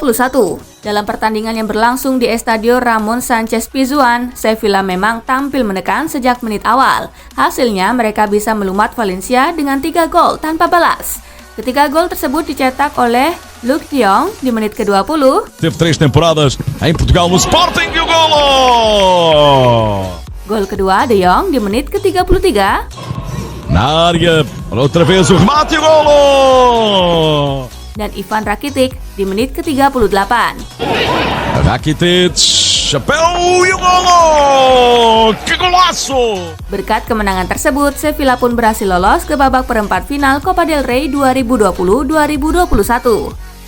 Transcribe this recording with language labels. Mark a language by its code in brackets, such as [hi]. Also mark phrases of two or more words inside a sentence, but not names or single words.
[id] Dalam pertandingan yang berlangsung di Estadio Ramon Sánchez Pizjuan, Sevilla memang tampil menekan sejak menit awal. Hasilnya, mereka bisa melumat Valencia dengan 3 gol tanpa balas. Ketiga gol tersebut dicetak oleh Luuk de Jong di menit ke-20. [pt] Teve 3 temporadas em Portugal no Sporting e o golo! [id] Gol kedua De Jong di menit ke-33. [pt] Na área, outra vez o remate e o golo! [id] Dan Ivan Rakitic di menit ke-38. [pt] Rakitic, chapéu e o golo! Que golaço! [id] Berkat kemenangan tersebut, Sevilla pun berhasil lolos ke babak perempat final Copa del Rey 2020-2021.